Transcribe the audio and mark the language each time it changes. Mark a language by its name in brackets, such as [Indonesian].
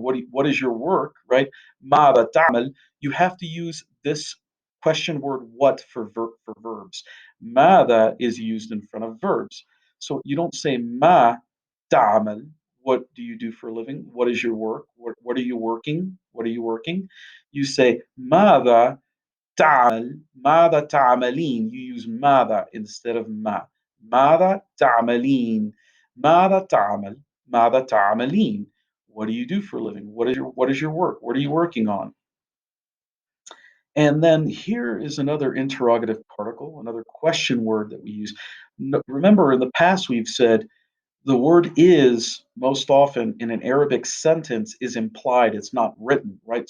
[English] What is your work, right? [Arabic] ماذا تعمل, [English] you have to use this question word what for verbs. ماذا is used in front of verbs. So you don't say [Arabic] ما تعمل, [English] what do you do for a living? What is your work? What are you working? What are you working? You say [Arabic] ماذا تعمل, ماذا تعملين. [English] You use ماذا instead of ما. [Arabic] ماذا تعملين, ماذا تعمل, ماذا تعملين. [English] What do you do for a living? What is your work? What are you working on? And then here is another interrogative particle, another question word that we use. Remember, in the past we've said the word is most often in an Arabic sentence is implied, it's not written, right?